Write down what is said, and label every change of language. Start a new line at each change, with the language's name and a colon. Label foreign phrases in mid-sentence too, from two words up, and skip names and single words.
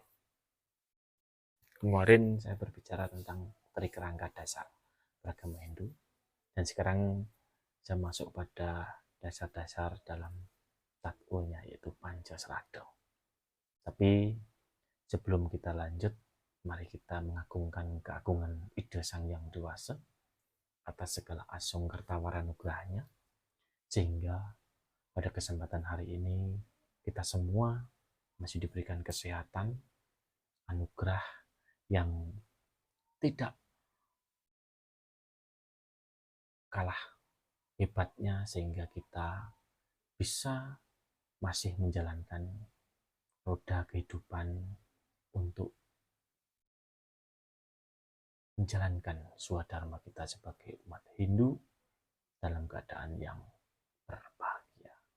Indonesian: Kemarin saya berbicara tentang trik kerangka dasar beragama Hindu, dan sekarang saya masuk pada dasar-dasar dalam tatkunya, yaitu Pancasrada. Tapi sebelum kita lanjut, mari kita mengagungkan keagungan Ida Sang Yang Dewasa atas segala asung kertawara nugrahnya, sehingga pada kesempatan hari ini kita semua masih diberikan kesehatan, anugerah yang tidak kalah hebatnya, sehingga kita bisa masih menjalankan roda kehidupan untuk menjalankan swadharma kita sebagai umat Hindu dalam keadaan yang berbahagia.